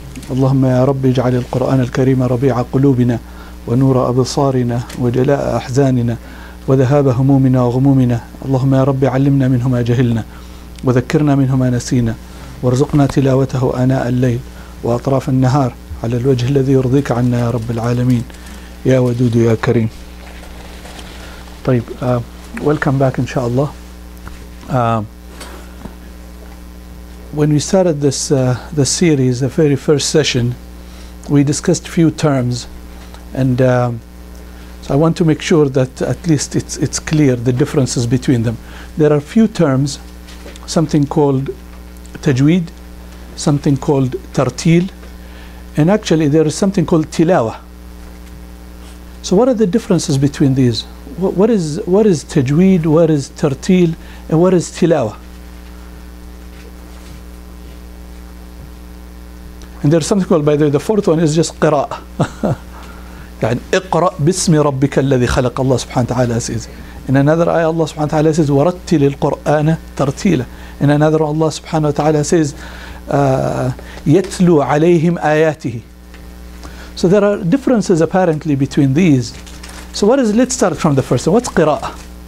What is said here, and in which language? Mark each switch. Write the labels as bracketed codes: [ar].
[ar] اللهم يا رب اجعل القرآن الكريم ربيع قلوبنا، ونور أبصارنا، وجلاء أحزاننا، وذهاب همومنا وغمومنا. اللهم يا رب علمنا منه ما جهلنا، وذكرنا منه ما نسينا، وارزقنا تلاوته آناء الليل وأطراف النهار على الوجه الذي يرضيك عنا يا رب العالمين، يا ودود يا كريم. [en] طيب, welcome back inshallah. When we started this series, the very first session, we discussed few terms, and so I want to make sure that at least it's clear the differences between them. There are few terms, something called Tajweed, something called Tartil, and actually there is something called Tilawa. So what are the differences between these? What is Tajweed, what is Tartil, and what is Tilawa? And there's something called, by the way, the fourth one is just Qira'ah. [ar] يعني اقرأ باسم ربك الذي خلق. [en] Allah subhanahu wa ta'ala says. In another ayah, Allah subhanahu wa ta'ala says, [ar] وَرَتِّلِ الْقُرْآنَ تَرْتِيلًا. [en] In another, Allah subhanahu wa ta'ala says, [ar] يَتْلُو عَلَيْهِمْ آيَاتِهِ. [en] So there are differences apparently between these. So let's start from the first one. What's قراءة?